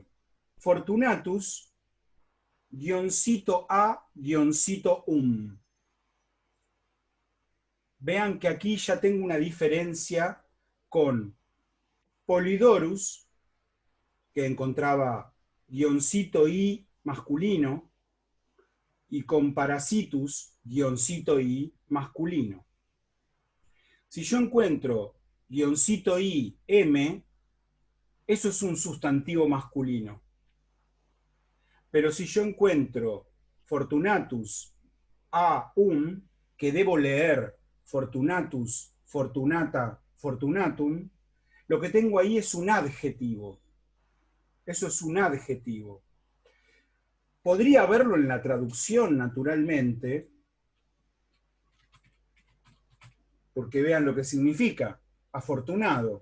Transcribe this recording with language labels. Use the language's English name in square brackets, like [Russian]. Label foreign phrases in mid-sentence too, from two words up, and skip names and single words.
[Spanish] Fortunatus, guioncito a, guioncito Vean que aquí ya tengo una diferencia con Polidorus, que encontraba guioncito i masculino, y con Parasitus, guioncito i masculino. Si yo encuentro guioncito i m, eso es un sustantivo masculino. Pero si yo encuentro fortunatus a que debo leer [Latin] fortunatus, fortunata, fortunatum, [Spanish] lo que tengo ahí es un adjetivo. Eso es un adjetivo. Podría verlo en la traducción, naturalmente, porque vean lo que significa, afortunado.